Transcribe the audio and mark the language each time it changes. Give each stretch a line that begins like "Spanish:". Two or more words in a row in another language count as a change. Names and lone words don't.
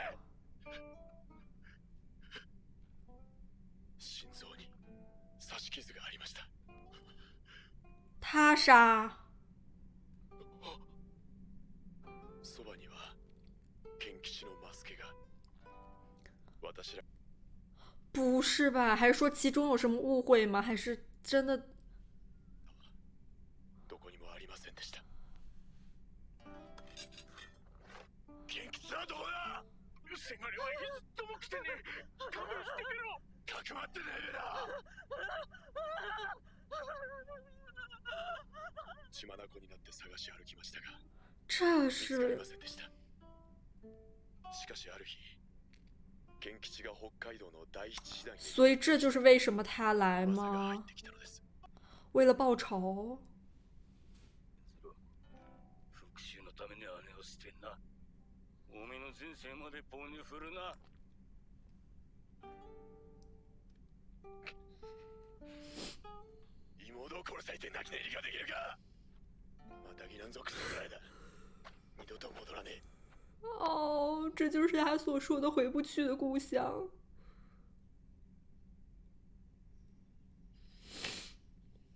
Japanese: 心臓に刺し傷がありました。
Chinese: 他杀。
Japanese: そばには元吉のマスケが。私ら。
Chinese: 不是吧？还是说其中有什么误会吗？还是真的？
Japanese: どこにもありませんでした。元吉はどこだ？せがれはいつとも来てねえ。勘弁してくれろ。かくまってねえな。血眼になって探し歩きましたが、
Chinese: 这
Japanese: 見つかり
Chinese: 是
Japanese: ませんでした。しかしある日、元吉が北海道の第一師団に
Chinese: 所以这就是为什么他来
Japanese: 噂が入っ
Chinese: 吗？
Japanese: てきたのです。
Chinese: 为了报仇。
Japanese: 復讐のために姉を捨てんな。おめの人生まで棒に振るな。妹を殺されて泣き寝入りができるか。またぎなんぞクソくらいだ。二度と戻らねえ。
Chinese: 哦，这就是他所说的回不去的故乡。